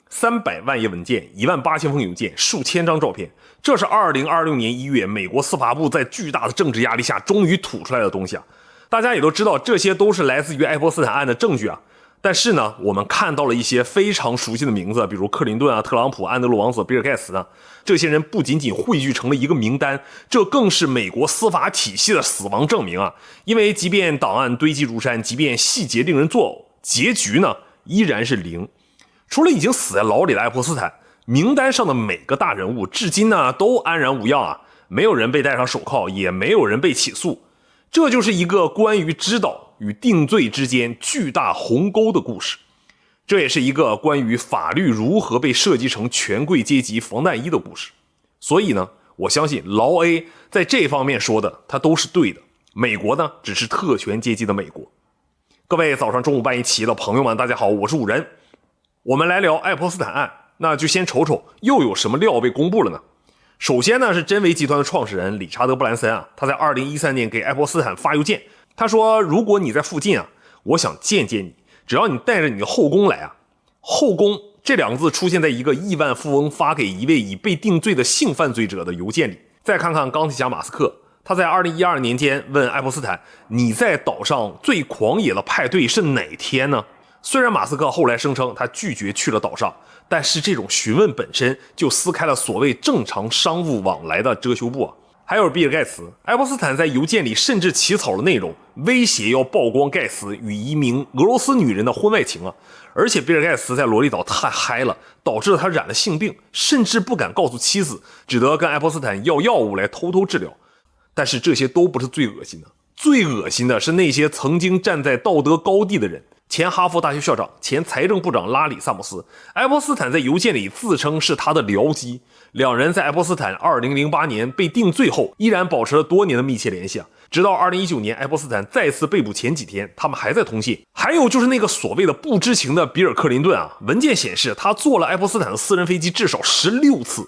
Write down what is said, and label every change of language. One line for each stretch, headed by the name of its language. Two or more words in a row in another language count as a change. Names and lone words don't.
Chinese: 300 萬頁文件、18000封郵件、數千張照片，這是2026年1月美國司法部在巨大的政治壓力下終於吐出來的東西啊！大家也都知道，這些都是來自於愛泼斯坦案的證據啊。但是呢，我們看到了一些非常熟悉的名字，比如克林頓啊、特朗普、安德鲁王子、比尔蓋茨呢。這些人不仅仅匯聚成了一個名单，這更是美國司法體系的死亡證明啊！因為即便檔案堆積如山，即便細節令人作嘔，結局呢依然是0。除了已經死在牢裡的愛泼斯坦，名單上的每個大人物至今呢都安然無恙啊，没有人被戴上手銬，也没有人被起訴。這就是一個關於知道與定罪之間巨大鴻溝的故事，這也是一個關於法律如何被設計成權貴階級防彈衣的故事。所以呢，我相信劳 A 在這方面說的他都是对的，美國呢只是特權階級的美国。各位早上中午半夜起的朋友們，大家好，我是五人。我们来聊爱泼斯坦案，那就先瞅瞅又有什麼料被公布了呢？首先呢，是真維集團的創始人理查德·布蘭森啊，他在2013年給愛泼斯坦發郵件，他說如果你在附近啊，我想見見你，只要你帶着你的後宮來啊。後宮這兩個字出現在一個億萬富翁發給一位已被定罪的性犯罪者的郵件裡。再看看鋼鐵俠馬斯克，他在2012年間問愛泼斯坦，你在島上最狂野的派對是哪天呢？雖然馬斯克後來聲稱他拒絕去了島上，但是這種詢問本身就撕開了所謂正常商務往來的遮羞布啊。還有比爾蓋茨，愛潑斯坦在郵件裡甚至起草了內容，威脅要曝光蓋茨與一名俄羅斯女人的婚外情啊。而且比爾蓋茨在羅里島太嗨了，導致了他染了性病，甚至不敢告訴妻子，只得跟愛潑斯坦要藥物來偷偷治療。但是這些都不是最惡心的，最惡心的是那些曾經站在道德高地的人。前哈佛大學校長、前財政部長拉里·薩姆斯，愛潑斯坦在郵件裡自稱是他的僚機。兩人在愛潑斯坦2008年被定罪後，依然保持了多年的密切聯繫啊。直到2019年愛潑斯坦再次被捕前幾天，他們還在通信。還有就是那個所謂的不知情的比爾·克林頓啊，文件顯示他坐了愛潑斯坦的私人飛機至少16次。